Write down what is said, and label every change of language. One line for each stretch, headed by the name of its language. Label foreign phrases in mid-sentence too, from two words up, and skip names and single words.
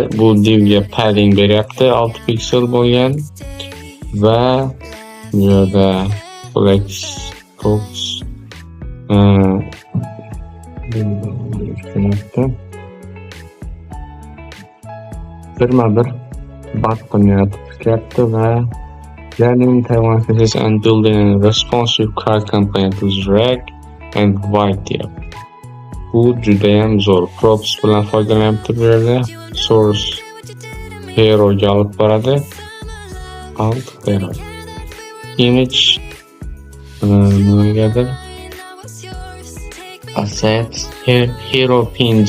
Uzbek: Bu divga padding beryapti 6 piksel bo'lgan va bu yerda
English: flex box
Uzbek: bir button yaratib chiqyapti va
English: learning Taiwan CSS and building a responsive card component with React and White
Uzbek: deyapti. Bu judayam zo'r. Props bilan foydalanyapti bu yerda. Source hero'ga olib boradi. Alt hero.
English: Image nimagadir assets hero png.